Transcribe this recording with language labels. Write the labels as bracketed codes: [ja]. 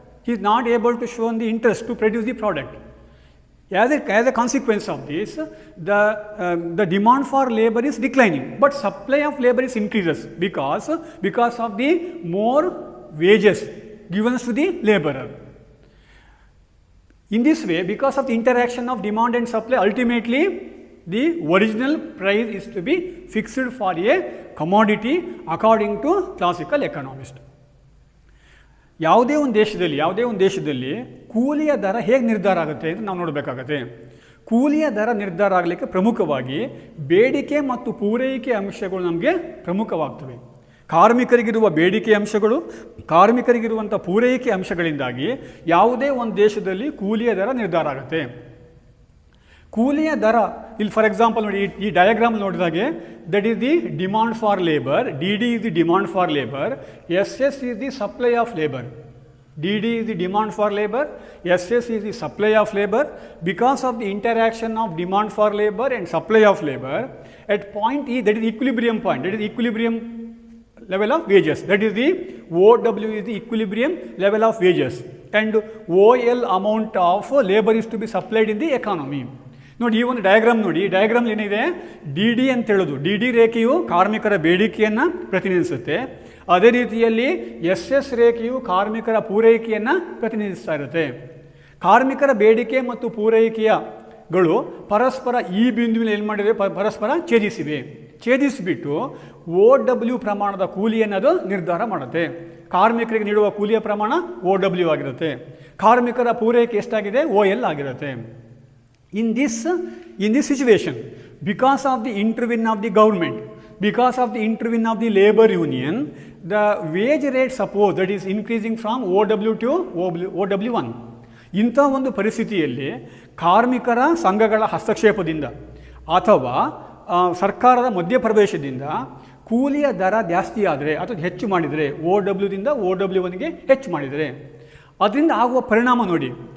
[en] He is not able to show the interest to produce the product. As a consequence of this, the demand for labor is declining, but supply of labor is increases because of the more wages given to the laborer. In this way, because of the interaction of demand and supply, ultimately the original price is to be fixed for a commodity according to classical economist. [kn] ಯಾವುದೇ ಒಂದು ದೇಶದಲ್ಲಿ ಕೂಲಿಯ ದರ ಹೇಗೆ ನಿರ್ಧಾರ ಆಗುತ್ತೆ ಅಂತ ನಾವು ನೋಡಬೇಕಾಗುತ್ತೆ. ಕೂಲಿಯ ದರ ನಿರ್ಧಾರ ಆಗಲಿಕ್ಕೆ ಪ್ರಮುಖವಾಗಿ ಬೇಡಿಕೆ ಮತ್ತು ಪೂರೈಕೆ ಅಂಶಗಳು ನಮಗೆ ಪ್ರಮುಖವಾಗ್ತವೆ. ಕಾರ್ಮಿಕರಿಗಿರುವ ಬೇಡಿಕೆ ಅಂಶಗಳು, ಕಾರ್ಮಿಕರಿಗಿರುವಂಥ ಪೂರೈಕೆ ಅಂಶಗಳಿಂದಾಗಿ ಯಾವುದೇ ಒಂದು ದೇಶದಲ್ಲಿ ಕೂಲಿಯ ದರ ನಿರ್ಧಾರ ಆಗುತ್ತೆ. ಕೂಲಿಯ ದರ ಇಲ್ಲಿ [en] for example [kn] ನೋಡಿ, ಈ diagram ನೋಡಿದಾಗೆ [en] That is the demand for labour, D D is the demand for labour, S S is the supply of labour. D ಡಿ is the demand for labor, SS is the supply of labor. Because of the interaction of demand for labor and supply of labor, at point E, that is equilibrium point, that is equilibrium level of wages, that is the OW is the equilibrium level of wages, and OL amount of labor is to be supplied in the economy. [kn] ನೋಡಿ, ಈ ಒಂದು diagram ನೋಡಿ, ಈ diagram ಏನಿದೆ, D D ಅಂತ ಹೇಳೋದು, D D ರೇಖೆಯು ಕಾರ್ಮಿಕರ ಬೇಡಿಕೆಯನ್ನು ಪ್ರತಿನಿಧಿಸುತ್ತೆ. ಅದೇ ರೀತಿಯಲ್ಲಿ ಎಸ್ ಎಸ್ ರೇಖೆಯು ಕಾರ್ಮಿಕರ ಪೂರೈಕೆಯನ್ನು ಪ್ರತಿನಿಧಿಸ್ತಾ ಇರುತ್ತೆ. ಕಾರ್ಮಿಕರ ಬೇಡಿಕೆ ಮತ್ತು ಪೂರೈಕೆಯಗಳು ಪರಸ್ಪರ ಈ ಬಿಂದುವಿನಲ್ಲಿ ಏನು ಮಾಡಿವೆ, ಪರಸ್ಪರ ಛೇದಿಸಿಬಿಟ್ಟು OW ಪ್ರಮಾಣದ ಕೂಲಿಯನ್ನು ಅದು ನಿರ್ಧಾರ ಮಾಡುತ್ತೆ. ಕಾರ್ಮಿಕರಿಗೆ ನೀಡುವ ಕೂಲಿಯ ಪ್ರಮಾಣ OW ಆಗಿರುತ್ತೆ, ಕಾರ್ಮಿಕರ ಪೂರೈಕೆ ಎಷ್ಟಾಗಿದೆ OL ಆಗಿರುತ್ತೆ. [en] In this situation, because of the intervention of the government, because of the intervention of the labor union, the wage rate suppose that is increasing from OW to OW1. [kn] ಇಂಥ ಒಂದು ಪರಿಸ್ಥಿತಿಯಲ್ಲಿ ಕಾರ್ಮಿಕರ ಸಂಘಗಳ ಹಸ್ತಕ್ಷೇಪದಿಂದ ಅಥವಾ ಸರ್ಕಾರದ ಮಧ್ಯಪ್ರವೇಶದಿಂದ ಕೂಲಿಯ ದರ ಜಾಸ್ತಿ ಆದರೆ ಅಥವಾ ಹೆಚ್ಚು ಮಾಡಿದರೆ, OWದಿಂದ OW1ಗೆ ಹೆಚ್ಚು ಮಾಡಿದರೆ, ಅದರಿಂದ ಆಗುವ ಪರಿಣಾಮ ನೋಡಿ.